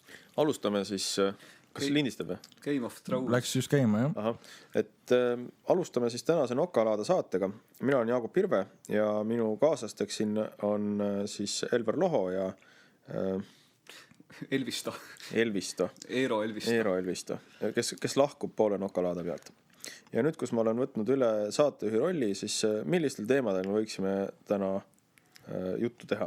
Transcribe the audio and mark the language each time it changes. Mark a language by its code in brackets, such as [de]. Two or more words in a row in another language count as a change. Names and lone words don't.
[et] Alustame siis, kas lindistab või? Game of Thrones. Läks just käima, jah. Aha. Et alustame siis tänase Nokalaada saatega. Mina olen Jaagup Pirve ja minu kaaslasteks siin on siis Elver Loho ja Elvisto. Eero Elvisto. Kes lahkub poole Nokalaada pealt. Ja nüüd, kus ma olen võtnud üle saatejuhi rolli, siis millistel teemadel me võiksime täna juttu teha?